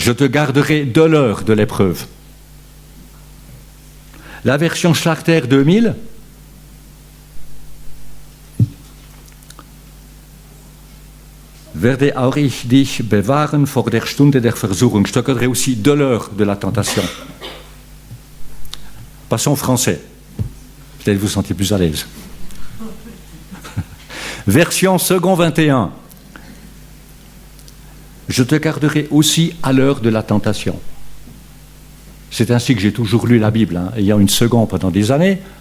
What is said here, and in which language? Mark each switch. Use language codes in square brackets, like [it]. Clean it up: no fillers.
[fr] Je te garderai de l'heure de l'épreuve. La version [de] Schlachter 2000, werde auch ich dich bewahren vor der Stunde der Versuchung. [fr] Je te garderai aussi de l'heure de la tentation. Passons au français. Peut-être vous sentez plus à l'aise. Version second 21. Je te garderai aussi à l'heure de la tentation. C'est ainsi que j'ai toujours lu la Bible, ayant une seconde pendant des années.